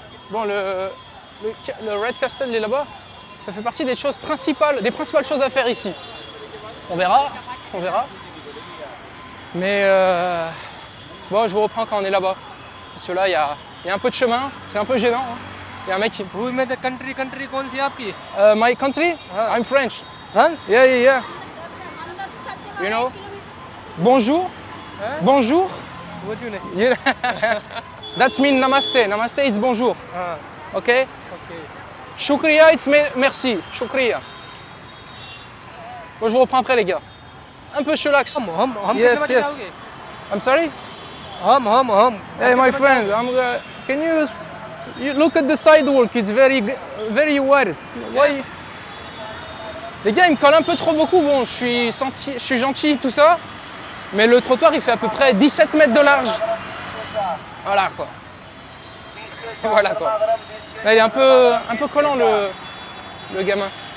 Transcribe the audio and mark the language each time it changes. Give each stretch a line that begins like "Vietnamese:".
French: Bon, le Red Castle est là-bas. Ça fait partie des choses principales, des principales choses à faire ici. On verra, on verra. Mais bon, je vous reprends quand on est là-bas. Parce que là, il y a un peu de chemin. C'est un peu gênant. Hein. Il y a un mec qui...
Hindi: rule में country कौन सी है आपकी
English: My country? I'm French.
Hindi: France
English: Yeah, yeah, yeah. You know? Bonjour.
French: Hein? Bonjour.
Hindi: वो क्यों नहीं
English: You... That's mean namaste. Namaste is bonjour.
Hindi: हाँ
English: Okay? Okay Shukriya, it's merci. Shukriya.
French: Bon, je vous reprends après, les gars. Un peu chillax. हम
English: Yes,
Hindi: कितने बजे
English: yes.
Hindi: जाओगे
English: I'm sorry? हम Hey, my friend, can you look at the sidewalk? It's very wide. Why?
French: Les gars, ils me collent un peu trop beaucoup. Bon, je suis gentil, tout ça. Mais le trottoir, il fait à peu près 17 mètres de large. Voilà, quoi. Voilà, quoi. Là, il est un peu collant, le gamin.